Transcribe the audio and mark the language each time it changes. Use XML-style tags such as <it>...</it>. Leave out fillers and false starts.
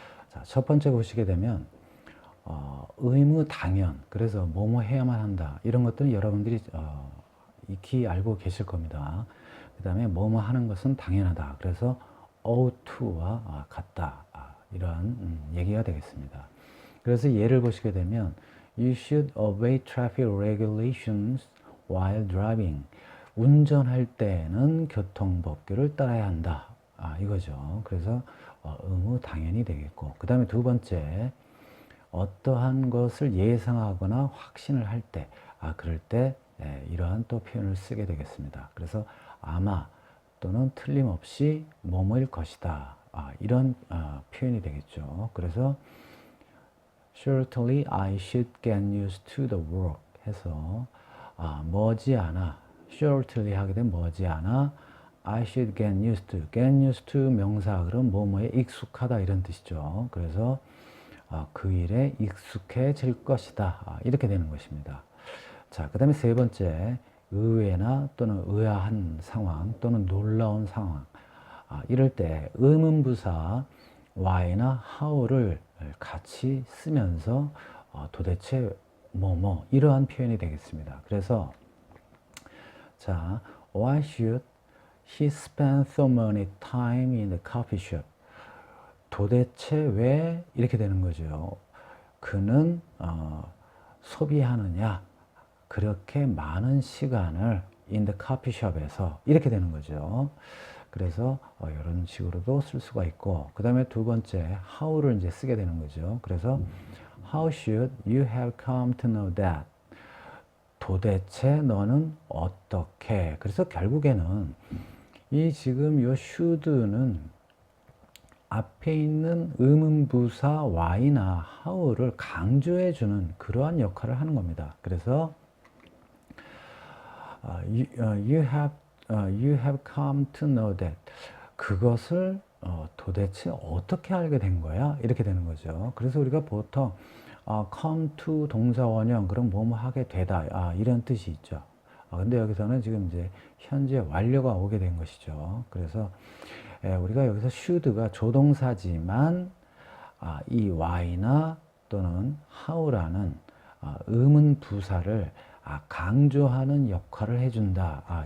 <ko>자, 첫 번째 보시게 되면 의무 당연, 그래서 뭐뭐 해야만 한다 이런 것들은 여러분들이 익히 알고 계실 겁니다. 그 다음에 뭐뭐 하는 것은 당연하다, 그래서 ought to와 같다 이런 얘기가 되겠습니다. 그래서 예를 보시게 되면</ko> <en>You should obey traffic regulations while driving.</en> <ko>운전할 때는 교통법규를 따라야 한다. 이거죠. 그래서 의무 당연히 되겠고, 그 다음에 두 번째, 어떠한 것을 예상하거나 확신을 할 때, 그럴 때 이러한 또 표현을 쓰게 되겠습니다. 그래서 아마 또는 틀림없이 뭐뭐일 것이다. 이런 표현이 되겠죠.</ko> <en>그래서 Certainly I should get used to the work</en> <ko>해서 머지않아</ko> <en>shortly</en> <ko>하게 되면 머지않아</ko> <en>I should get used to</en> <ko>명사 그럼 뭐뭐에 익숙하다 이런 뜻이죠. 그래서 그 일에 익숙해질 것이다. 이렇게 되는 것입니다. 자, 그 다음에 세 번째, 의외나 또는 의아한 상황 또는 놀라운 상황. 이럴 때 의문부사 why나 how를 같이 쓰면서 도대체 뭐뭐 이러한 표현이 되겠습니다. 그래서 자,</ko> <en>why should he spend so many time in the coffee shop?</en> <ko>도대체 왜 이렇게 되는 거죠. 그는 소비하느냐 그렇게 많은 시간을</ko> <en>in the coffee shop</en> <ko>에서 이렇게 되는 거죠. 그래서 이런 식으로도 쓸 수가 있고, 그 다음에 두 번째 how를 이제 쓰게 되는 거죠. 그래서</ko> <en>how should you have come to know that?</en> <ko>도대체 너는 어떻게? 그래서 결국에는 이 지금 요 should는 앞에 있는 의문부사 why나 how를 강조해 주는 그러한 역할을 하는 겁니다. 그래서</ko> <en>you have come to know that.</en> <ko>그것을 도대체 어떻게 알게 된 거야? 이렇게 되는 거죠. 그래서 우리가 보통 come to 동사 원형 그럼 뭐뭐 하게 되다 이런 뜻이 있죠. 근데 여기서는 지금 이제 현재 완료가 오게 된 것이죠. 그래서 우리가 여기서 should가 조동사지만 이 why나 또는 how라는 의문 부사를 강조하는 역할을 해준다.</ko>